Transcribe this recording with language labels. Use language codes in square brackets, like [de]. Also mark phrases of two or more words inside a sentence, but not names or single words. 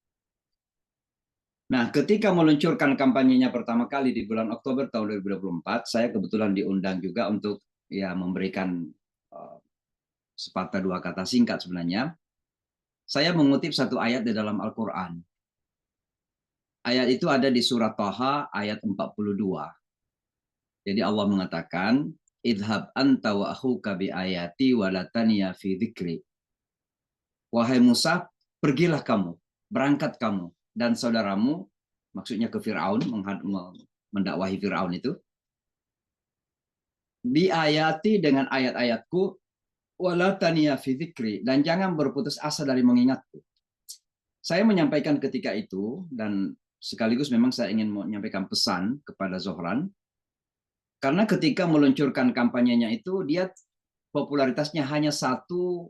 [id] Nah, ketika meluncurkan kampanyenya pertama kali di bulan Oktober tahun 2024, saya kebetulan diundang juga untuk ya memberikan sepatah dua kata singkat sebenarnya. Saya mengutip satu ayat di dalam Al-Quran. Ayat itu ada di surat Thaha ayat 42. Jadi Allah mengatakan, [ar] اذهب أنت وأخوك بآياتي ولا تنيا في ذكري. [id] Wahai Musa, pergilah kamu, berangkat kamu dan saudaramu, maksudnya ke Firaun, mendakwahi Firaun itu, [ar] بآياتي [id] dengan ayat-ayatku, [ar] ولا تنيا في ذكري, [id] dan jangan berputus asa dari mengingatku. Saya menyampaikan ketika itu, dan sekaligus memang saya ingin menyampaikan pesan kepada Zohran, karena ketika meluncurkan kampanyenya itu, dia popularitasnya hanya 1-2%.